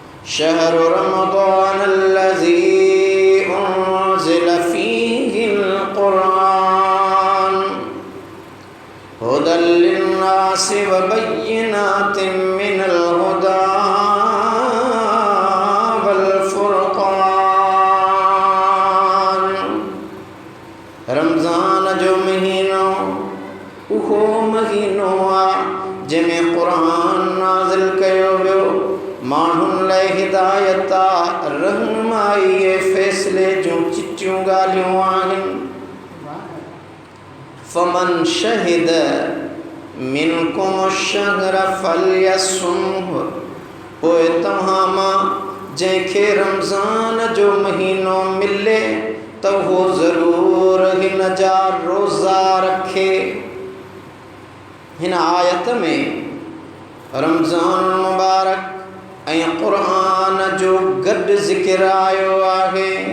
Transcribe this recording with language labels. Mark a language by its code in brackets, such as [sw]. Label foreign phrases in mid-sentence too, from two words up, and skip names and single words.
[ar] شهر رمضان الذي أنزل فيه القرآن هدى للناس وبينات من الهدى والفرقان. [sd] रमज़ान जो महीनो उहो महीनो आ जंहिंमें क़ुरान नाज़िल कयो वियो, माण्हुनि लाइ हिदायत रहनुमाई फ़ैसिले जूं चिटियूं ॻाल्हियूं आहिनि। [ar] فمن شهد منكم الشهر فليصمه, [sd] पोइ तव्हां मां जंहिंखे रमज़ान जो महीनो मिले त उहो ज़रूर हिन जा रोज़ा रखे। हिन आयत में रमज़ान मुबारक ऐं क़ुरान जो गॾु ज़िक्र आयो आहे।